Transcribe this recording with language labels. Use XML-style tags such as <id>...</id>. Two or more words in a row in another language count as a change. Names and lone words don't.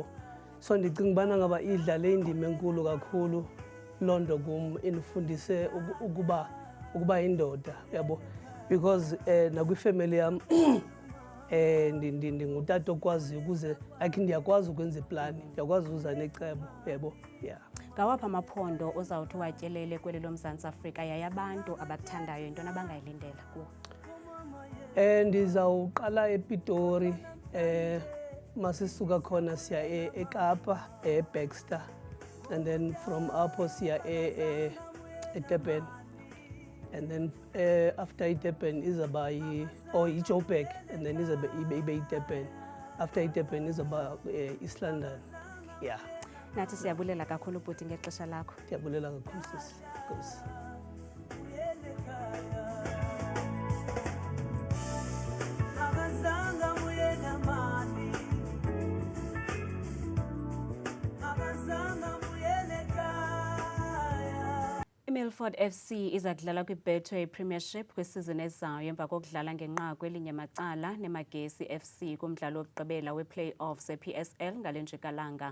<xh>So ndicinga ubana ngaba idlale indima enkulu kakhulu loo nto kum, indifundise ukuba yindoda yabo because nakwifemeli yam ndingutata okwaziyo ukuze like ndiyakwazi ukwenza iplani, ndiyakwazi ukuza necebo yabo.</xh> <en>Yeah.</en> <xh>Ngawaphi amaphondo ozawuthi watyelele kweli loMzantsi Afrika yaye abantu abakuthandayo yintoni abangayilindela kuwo? Ndizawuqala ePitori, masisuka khona siya eKapa, eBaxter,</xh> <en>and then from</en> <xh>apho siya eDurban,</xh> <en>and then after</en> <xh>iDurban izaba iJoburg,</xh> <en>and then</en> <xh>izabe iDurban. After iDurban izaba East London.</xh> <en>Yeah.</en> <xh>Nathi siyabulela kakhulu bhuti ngexesha lakho. Ndiyabulela kakhulu sisi. Nkosi. Milford FC izakudlala kwiBetway Premiership kwisizini ezayo emva kokudlala ngenqaku elinye macala neMagesi FC kumdlalo wokugqibela weplay-offs ePSL ngale njikalanga.</xh>